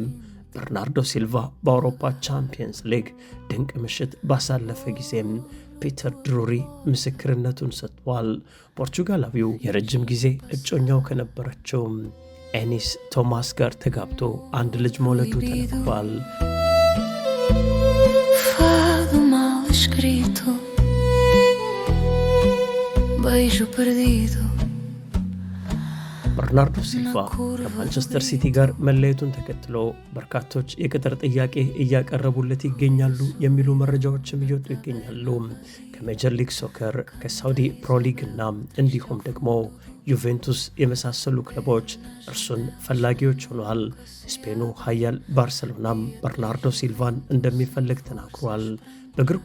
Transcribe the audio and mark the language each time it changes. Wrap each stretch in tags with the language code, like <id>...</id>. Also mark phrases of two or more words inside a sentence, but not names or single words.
<am>በርናርዶ ሲልቫ በአውሮፓ ቻምፒየንስ ሊግ ድንቅ ምሽት ባሳለፈ ጊዜም ፒተር ድሩሪ ምስክርነቱን ሰጥቷል። ፖርቹጋላዊው የረጅም ጊዜ እጮኛው ከነበረችው ኤኒስ ቶማስ ጋር ተጋብቶ አንድ ልጅ መውለዱ ተነግሯል።</am> <pt>Fado mal escrito, beijo perdido.</pt> <am>በርናርዶ ሲልቫ ከማንቸስተር ሲቲ ጋር መለየቱን ተከትሎ በርካቶች የቅጥር ጥያቄ እያቀረቡለት ይገኛሉ የሚሉ መረጃዎችም እየወጡ ይገኛሉ። ከሜጀር ሊግ ሶከር፣ ከሳውዲ ፕሮ ሊግ እና እንዲሁም ደግሞ ዩቬንቱስ የመሳሰሉ ክለቦች እርሱን ፈላጊዎች ሆነዋል። ስፔኑ ኃያል ባርሰሎናም በርናርዶ ሲልቫን እንደሚፈልግ ተናግሯል። በእግር</am>